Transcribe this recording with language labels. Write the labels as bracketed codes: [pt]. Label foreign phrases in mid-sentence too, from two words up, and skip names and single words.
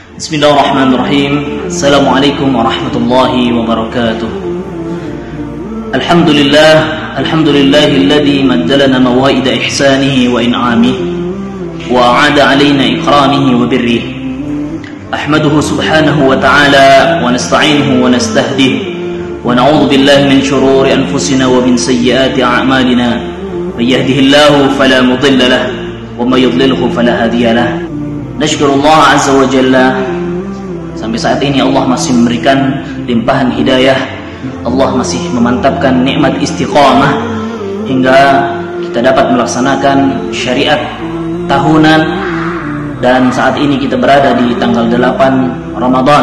[ar] بسم الله الرحمن الرحيم. السلام عليكم ورحمة الله وبركاته. الحمد لله الذي مد لنا موائد إحسانه وإنعامه وأعد علينا إكرامه وبره. أحمده سبحانه وتعالى ونستعينه ونستهديه ونعوذ بالله من شرور أنفسنا ومن سيئات أعمالنا. من يهده الله فلا مضل له ومن يضلله فلا هادي له. نشكر الله عز وجل, [id] sampai saat ini Allah masih memberikan limpahan hidayah. Allah masih memantapkan nikmat istiqamah hingga kita dapat melaksanakan syariat tahunan. Dan saat ini kita berada di tanggal 8 Ramadan.